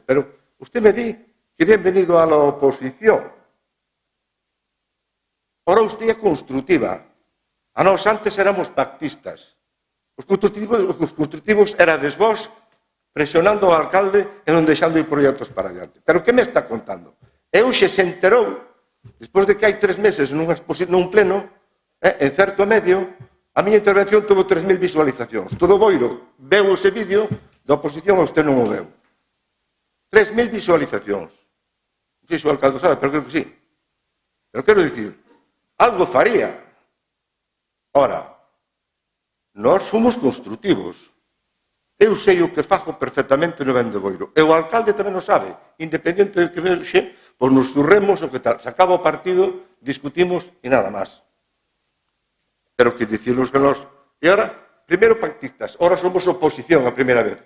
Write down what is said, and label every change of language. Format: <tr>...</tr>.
<es>Pero usted me di que bienvenido a la oposición. Ahora usted é constructiva.</es> <gl>A nós antes éramos pactistas. Os constructivos erades vós presionando ao alcalde e non deixando ir proxectos para adiante. Pero que me está contando? E hoxe se enterou, despois de que hai 3 meses nun pleno, en certo medio, a miña intervención tuvo 3.000 visualizacións. Todo Boiro veu ese vídeo da oposición a usted non o veu. 3.000 visualizacións. Non sei se o alcalde sabe, pero creo que sí. Pero quero dicir, algo faría. Ora, nós fomos constructivos. Eu sei o que fago perfectamente no ben de Boiro. E o alcalde tamén o sabe. Independente do que vexe, pois nos turremos o que tal. Se acaba o partido, discutimos e nada máis. Pero que dicirnos que nós... E ahora, primeiro pactistas, ahora somos oposición a primeira vez.</gl>